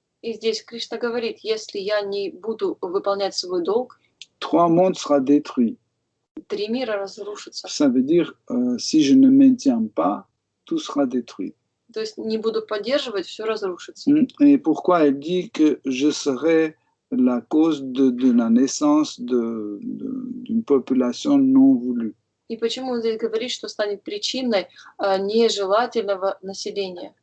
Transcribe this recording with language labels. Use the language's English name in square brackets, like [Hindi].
[Russian] И здесь Кришна говорит, если я не буду выполнять свой долг, [French] 3 mondes sera détruit. [Russian] 3 мира разрушатся. [French] Ça veut dire, si je ne maintiens pas, tout sera détruit. [Russian] То есть не буду поддерживать, все разрушится. [French] Et pourquoi elle dit que je serai la cause de la naissance d'une population non voulue? [Russian] И почему он здесь говорит, что станет причиной нежелательного населения?